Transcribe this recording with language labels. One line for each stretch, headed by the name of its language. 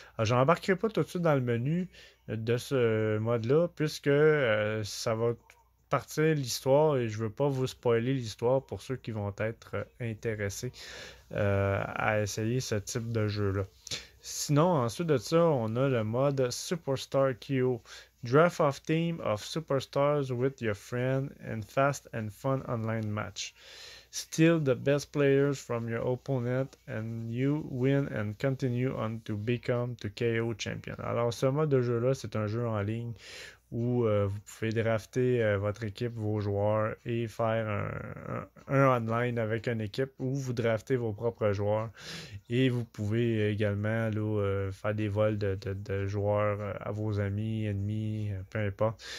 French: Alors, je n'embarquerai pas tout de suite dans le menu de ce mode-là puisque ça va partir l'histoire et je veux pas vous spoiler l'histoire pour ceux qui vont être intéressés à essayer ce type de jeu-là. Sinon, ensuite de ça, on a le mode Superstar KO.
English: Draft of team of superstars with your friend and fast and fun online match. Steal the best players from your opponent and you win and continue on to become the KO champion.
French: Alors, ce mode de jeu-là, c'est un jeu en ligne où vous pouvez drafter votre équipe, vos joueurs et faire un online avec une équipe où vous draftez vos propres joueurs et vous pouvez également là, faire des vols de joueurs à vos amis, ennemis, peu importe.